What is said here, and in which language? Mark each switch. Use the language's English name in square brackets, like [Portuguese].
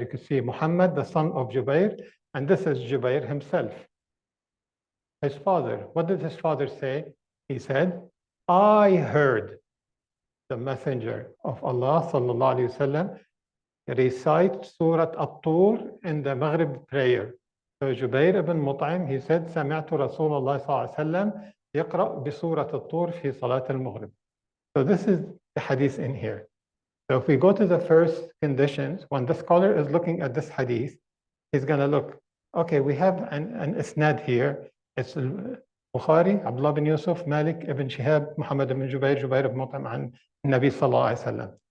[English] You can see Muhammad, the son of Jubair, and this is Jubair himself, his father. What did his father say? He said, I heard the messenger of Allah sallallahu alaihi wasallam recite Surah At-Tur in the Maghrib prayer. [Arabic] So Jubair ibn Mut'im, he said, سمعت رسول الله صلى الله عليه وسلم يقرأ بسورة الطور في صلاة المغرب. [English] So this is the hadith in here. So if we go to the first conditions, when the scholar is looking at this hadith, he's going to look, okay, we have an isnad here. It's Bukhari, Abdullah bin Yusuf, Malik ibn Shihab, Muhammad ibn Jubair, Jubair ibn Mut'im, and Nabi sallallahu alaihi wasallam.